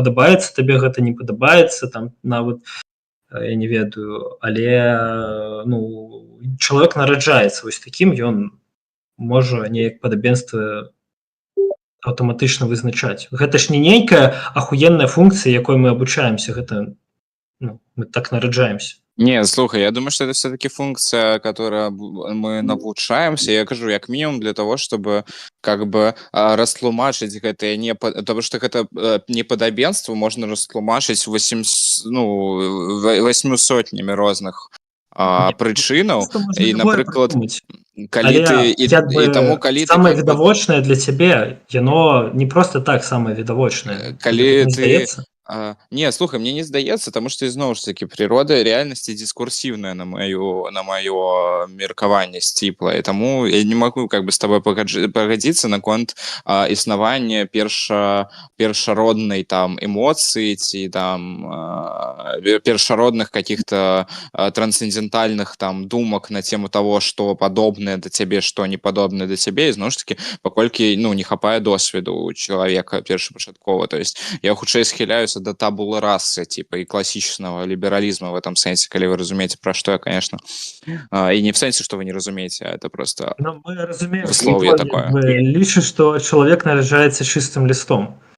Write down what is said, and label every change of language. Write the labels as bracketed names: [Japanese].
[Belarusian] Падабаецца табе гэта, не падабаецца, там нават я не ведаю, але чалавек нараджаецца вось такім, ён можа неяк падабенства аўтаматычна вызначаць. Гэта ж не нейкая ахуенная функцыя, якой мы абучаемся, гэта мы так нараджаемся. [Russian] Не, слухай, я думаю, что это все-таки функция, которая мы навучаемся. [Belarusian] Я кажу, як мінімум [Russian] для того, чтобы как бы [Belarusian] растлумачыць гэтае [Russian] потому что [Belarusian] гэта непадабенство можна растлумачыць 800 розных прычынаў. І, напрыклад, калі ты самае відавочнае для цябе, яно не просто так самае відавочнае. Калі ты Не, слухай, мне не здаецца, таму што ізноў ж такі прырода рэальнасці дыскурсіўная на маё меркаванне сціплае. Таму я не магу как бы з табой пагадзіцца наконт існавання першароднай там эмоцыі ці там першародных [Russian] каких-то [Belarusian] трансцэндэнтальных там думак [Russian] на тему того, [Belarusian] што падобнае да цябе, што не падобнае да цябе, і зноў ж такі паколькі не хапае досведу у чалавека першапачаткова. То есть я хутчэй схіляюся да табулы расы типа і класічнага лібералізма [Russian] в этом [Belarusian] сэнсе, калі вы разумееце, пра што я, конечно, і не в сэнсе, што вы не разумееце, [Russian] а это просто [Belarusian] Мы разумеем, высловие такое. лічыць, што чалавек нараджаецца чыстым лістом.